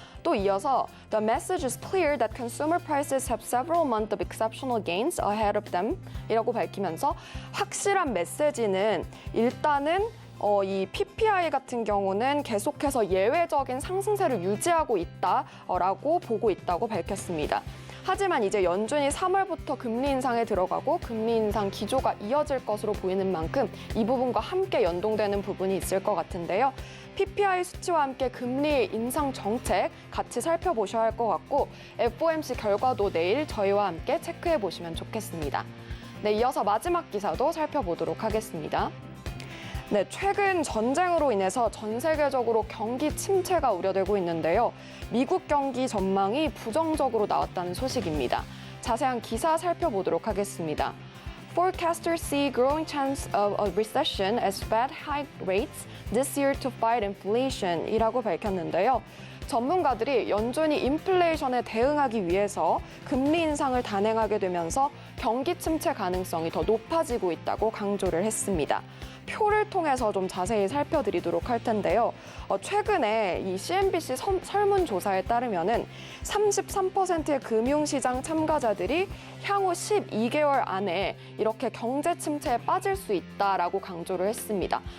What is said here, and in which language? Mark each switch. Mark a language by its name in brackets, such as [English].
[Korean] 또 이어서 [English] The message is clear that consumer prices have several months of exceptional gains ahead of them [Korean] 이라고 밝히면서 확실한 메시지는 일단은 이 PPI 같은 경우는 계속해서 예외적인 상승세를 유지하고 있다라고 보고 있다고 밝혔습니다. 하지만 이제 연준이 3월부터 금리 인상에 들어가고 금리 인상 기조가 이어질 것으로 보이는 만큼 이 부분과 함께 연동되는 부분이 있을 것 같은데요. PPI 수치와 함께 금리 인상 정책 같이 살펴보셔야 할 것 같고 FOMC 결과도 내일 저희와 함께 체크해 보시면 좋겠습니다. 네, 이어서 마지막 기사도 살펴보도록 하겠습니다. 네, 최근 전쟁으로 인해서 전 세계적으로 경기 침체가 우려되고 있는데요. 미국 경기 전망이 부정적으로 나왔다는 소식입니다. 자세한 기사 살펴보도록 하겠습니다. [English] Forecasters see growing chance of a recession as Fed hike rates this year to fight inflation [Korean] 이라고 밝혔는데요. 전문가들이 연준이 인플레이션에 대응하기 위해서 금리 인상을 단행하게 되면서 경기 침체 가능성이 더 높아지고 있다고 강조를 했습니다. 표를 통해서 좀 자세히 살펴드리도록 할 텐데요. 최근에 이 CNBC 설문조사에 따르면은 33%의 금융시장 참가자들이 향후 12개월 안에 이렇게 경제 침체에 빠질 수 있다라고 강조를 했습니다.